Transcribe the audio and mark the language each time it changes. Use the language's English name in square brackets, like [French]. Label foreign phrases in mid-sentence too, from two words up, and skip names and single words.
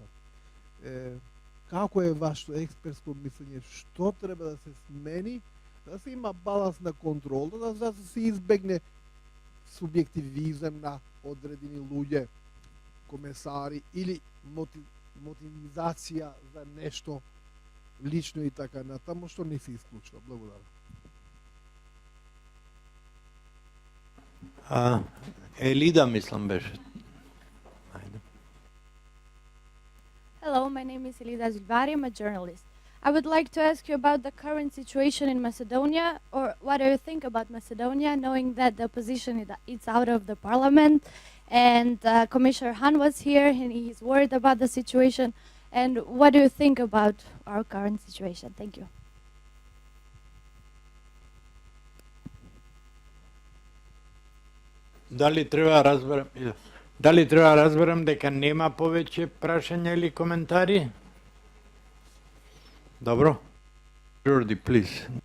[Macedonian] Како е вашето експертско мислење, што треба да се смени, да се има баланс на контрол, да се избегне субјективизм на одредени луѓе, комесари или мотивизација за нешто лично и така натаму, што не се исклучува. Благодарам. Елида, мислам, беше. [English] Hello, my name is Elida Zilvari. I'm a journalist. I would like to ask you about the current situation in Macedonia, or what do you think about Macedonia, knowing that the opposition is out of the parliament, and Commissioner Hahn was here, and he's worried about the situation. And what do you think about our current situation? Thank you. [Macedonian] Дали треба да разберам дека нема повеќе прашања или коментари? Добро. Jordi, please.